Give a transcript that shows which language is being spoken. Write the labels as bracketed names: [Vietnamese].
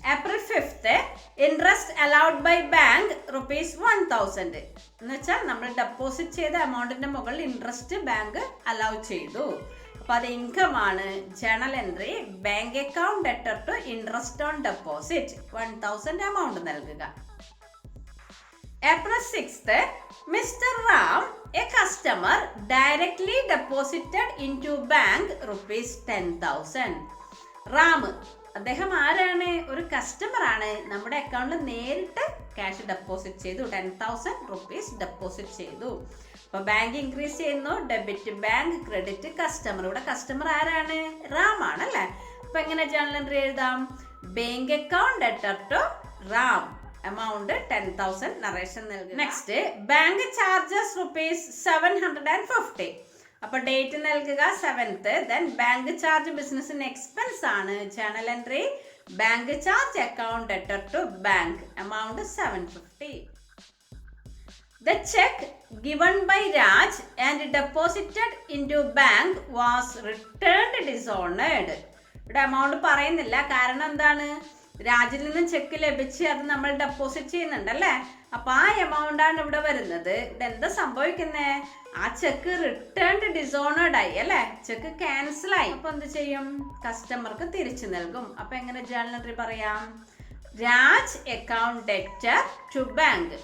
[English] April 5 interest allowed by bank ₹1,000. [Malayalam] എന്ന് വെച്ചാൽ നമ്മൾ ഡെപ്പോസിറ്റ് ചെയ്ത എമൗണ്ടിന്റെ മുകളിൽ ഇൻട്രസ്റ്റ് ബാങ്ക് അലൗ ചെയ്തു. അപ്പോൾ അത് ഇൻകം ആണ്. Journal entry [English] bank account debtor to interest on deposit, [Malayalam] 1,000 amount നൽകുക. [English] April 6 Mr. Ram, a customer, directly deposited into bank ₹10,000. [Malayalam] Ram അദ്ദേഹം ആരാണ്? ഒരു കസ്റ്റമർ ആണ്. നമ്മുടെ അക്കൗണ്ടിൽ നേരിട്ട് ക്യാഷ് ഡെപ്പോസിറ്റ് ചെയ്തു, ₹10,000 ഡെപ്പോസിറ്റ് ചെയ്തു. അപ്പോൾ ബാങ്ക് ഇൻക്രീസ് ചെയ്യുന്നു, ഡെബിറ്റ് ബാങ്ക്, ക്രെഡിറ്റ് കസ്റ്റമർ. ഇവിടെ കസ്റ്റമർ ആരാണ്? റാം ആണ് അല്ലേ. അപ്പോൾ എങ്ങനെ ജേണൽ എൻട്രി എഴുതാം? [English] Bank account debtor to Ram, amount 10,000, narration നൽകുക. Next bank charges ₹750. [Malayalam] അപ്പോൾ ഡേറ്റ് നൽകുക 7th. Then bank charge ബിസിനസിന് expense ആണ്. [English] Journal entry bank charge account debtor to bank, amount 750. The check given by Raj and deposited into bank was returned dishonored. [Malayalam] ഇവിടെ amount പറയുന്നില്ല. കാരണം എന്താണ്, രാജിൽ നിന്ന് check ലഭിച്ച് അത് നമ്മൾ ഡെപ്പോസിറ്റ് ചെയ്യുന്നുണ്ട് അല്ലേ. അപ്പൊ ആ എമൗണ്ട് ആണ് ഇവിടെ വരുന്നത്. ഇവിടെ എന്താ സംഭവിക്കുന്നേ, ആ ചെക്ക് റിട്ടേൺഡ് ഡിസോണേർഡ് ആയി അല്ലെ, ചെക്ക് ക്യാൻസൽ ആയി. അപ്പൊ എന്ത് ചെയ്യും, കസ്റ്റമർക്ക് തിരിച്ചു നൽകും. അപ്പൊ എങ്ങനെ ജേർണൽ എൻട്രി പറയാം, [English] Raj account debtor to bank.